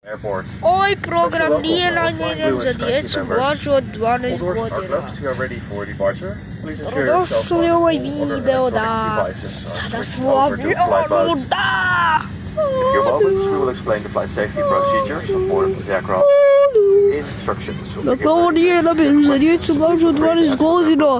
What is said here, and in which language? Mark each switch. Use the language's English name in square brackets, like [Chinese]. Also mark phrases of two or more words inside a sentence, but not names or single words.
[Croatian] Ovaj program nije namijenjen za djecu mlađu od 12 godina. Dobrodošli u ovaj video, da. Sada smo u avionu, da! [English] In a few moments, we will explain the flight safety procedures on board this aircraft. Instructions will be [Croatian] Dakle, ovo nije namijenjen za djecu mlađu od 12 godina.